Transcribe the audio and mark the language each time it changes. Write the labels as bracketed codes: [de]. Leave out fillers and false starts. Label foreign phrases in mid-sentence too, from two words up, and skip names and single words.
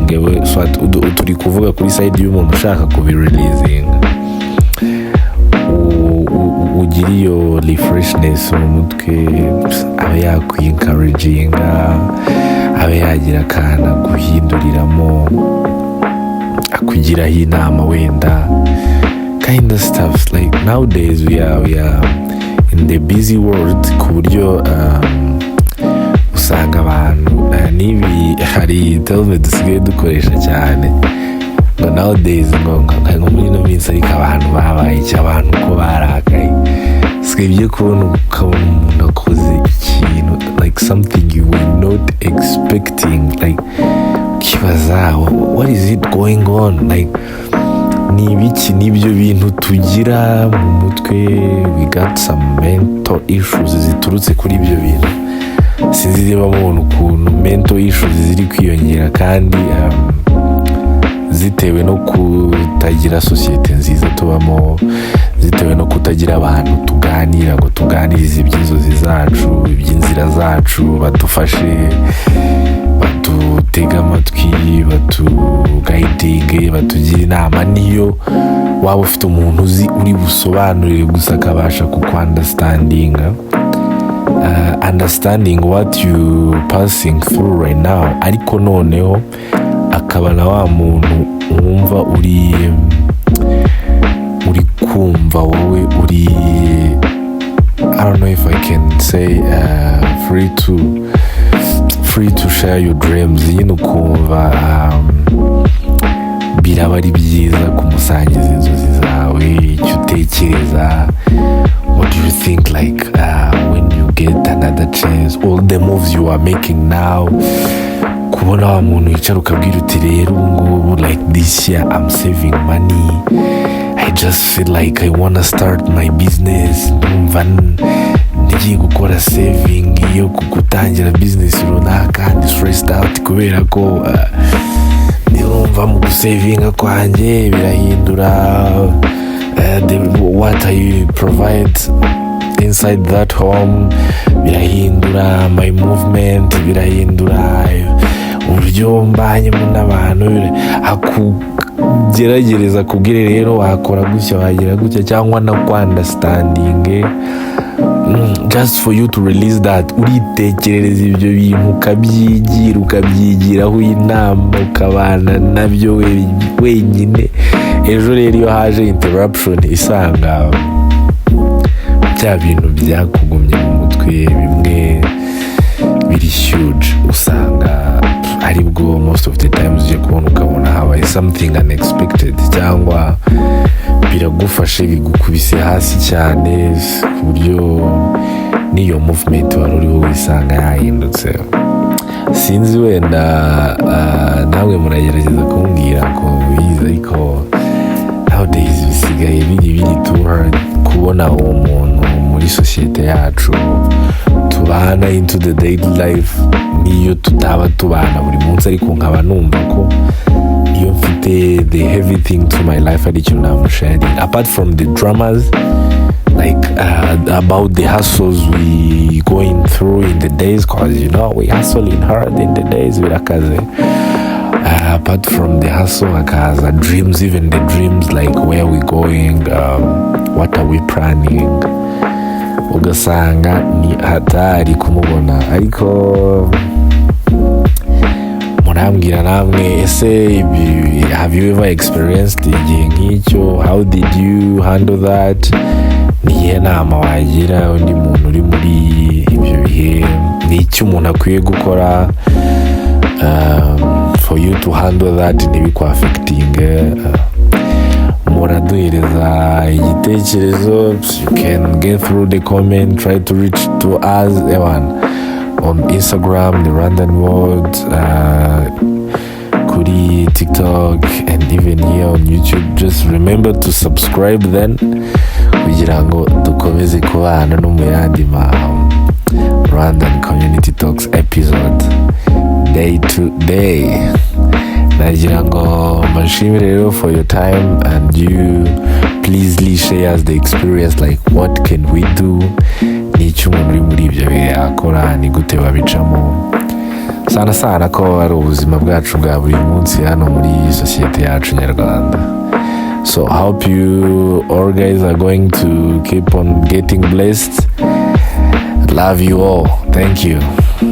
[rw] So turi kuvuga kuri side y'umuntu ushaka kubireleasing, ugira iyo refreshness mu mutwe, abe yakwi-encouraginga, abe yagira akana guhinduriramo, akugiraho inama wenda, [en] kind of stuff. Like nowadays we are in the busy world, [rw] ku buryo usanga abantu n'ibi hari terme dusigaye dukoresha cyane ngo nowadays ngo muri ino minsi ariko abantu babaye abantu ko barakaye, sibye kubona ukabona umuntu akoze ikintu [en] like something you were not expecting, [rw] like kibaza [en] what is it going on, [rw] like ni ibiki n'ibyo bintu tugira mu mutwe. [en] We got some mental issues [rw] ziturutse kuri ibyo bintu. Sinzi niba mubona ukuntu [en] mental issues [rw] ziri kwiyongera, kandi zitewe no kutagira sosiyete nziza tubamo, zitewe no kutagira abantu tuganira ngo tuganirize iby'inzozi zacu, iby'inzira zacu, badufashe, badutega amatwi, batugayidinge, batugira inama. Niyo waba ufite umuntu uzi uri busobanurire gusa akabasha kukwandastandinga, [en] understanding what you passing through right now, [rw] ariko noneho akaba na wa muntu wumva uri kumva wowe uri, [en] I don't know if I can say free to share your dreams. [rw] Nyine ukumva biraba ari byiza kumusangiza inzozi zawe, yawe, icyo utekereza. [en] What do you think, like, when you get another chance, all the moves you are making now, [rw] kubona wa muntu wicara ukabwira uti rero ngubu, [en] like this year I'm saving money, I just feel like I wanna start my business, [rw] numva ngiye gukora saving yo gutangira business runaka, ndi [en] stressed out [rw] kubera ko nirumva mu gusavinga kwanjye birahindura [en] what I provide inside that home, birahindura my movement, [rw] birahindura uburyo mbanyemo n'abantu, akugerageza kubwire rero wakora gutya wagira gutya, cyangwa na [en] understanding just for you to release that. [rw] Uritekerereza ibyo bintu ukabyigiraho inama, ukabana nabyo wenyine. Ejo rero iyo haje interruption isanga bya bintu byakugumye mu mutwe bimwe biri huge, usanga aribwo [en] most of the times [rw] uje kubona ukabona habaye [en] something unexpected, [rw] cyangwa biragufashe bigukubise hasi cyane ku buryo n'iyo movement wari uriho wisanga yahindutse. Sinzi wenda nawe muragerageza kumbwira ko biza, ariko nowadays bisigaye biri [en] too hard [rw] kubona uwo muntu muri sosiyete yacu tubana [en] into the daily life, [rw] niyo tutaba tubana buri munsi, ariko nkaba numva ko iyo mfite [en] the heavy thing to my life [rw] ari ikintu namusharing, [en] apart from the dramas, like about the hustles we going through in the days, cause you know we hustling hard in the days, birakaze. Apart from the hustle, hakaza dreams, even the dreams, like where we going, what are we planning, [rw] ugasanga ni hatari kumubona. Ariko murambwira namwe, ese [en] have you ever experienced [rw] igihe nk'icyo? [en] How did you handle that? [rw] Niye nama wagira undi muntu uri muri ibyo bihe? Ni icyo umuntu akwiye gukora [en] for you to handle that [rw] ntibikwa affecting? Muraduhereza igitekerezo. [en] You can get through the comment, try to reach to us on Instagram, the Rwandan world, kuri TikTok, and even here on YouTube. Just remember to subscribe then, [rw] kugira ngo dukomeze kubana no mu yandi ma Rwandan Community Talks [en] episode day to day. [rw] Nagira ngo mbashimire rero [en] for your time, and you please share us the experience, like what can we do, [rw] n'icyo umuntu uri muri ibyo bihe akora, ni gute babicamo. Sana ko ari ubuzima bwacu bwa buri munsi hano muri sosiyete yacu nyarwanda. [en] So I hope you all guys are going to keep on getting blessed. Love you all. Thank you.